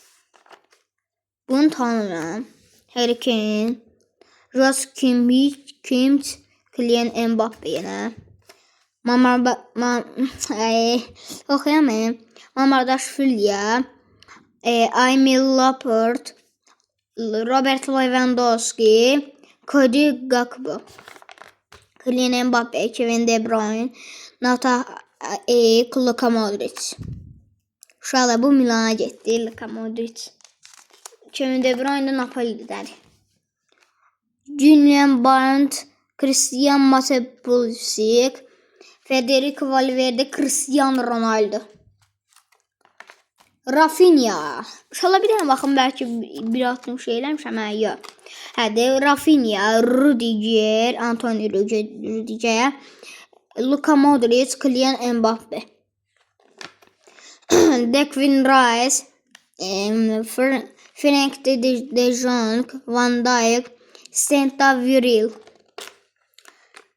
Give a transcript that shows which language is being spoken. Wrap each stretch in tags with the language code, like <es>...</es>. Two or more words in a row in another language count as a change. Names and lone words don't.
<az>Bunu tanımıram. Harry Kane. Ross Kimmich. Kylian Mbappe yenə. Oxuyamayım. Mamardashvili. Emil Laporte. Robert Lewandowski. Cody Gakpo. Kylian Mbappe. Kevin De Bruyne. Luka Modric. Uşaqlar, bu Milana getdi. Luka Modric. Kevin De Bruyne Napoli'dədir. Julian Brandt, Christian Matepulisic, Federico Valverde, Cristiano Ronaldo. Rafinha. Uşaqlar, bir dənə baxın, bəlkə bir atım şeyləmişəm. Yox. Rafinha, Rudiger, Antonio Rudiger, Luka Modric, Kylian Mbappe. Declan Rice, Frank de Jong, Van Dijk, Stenta Viril.</az>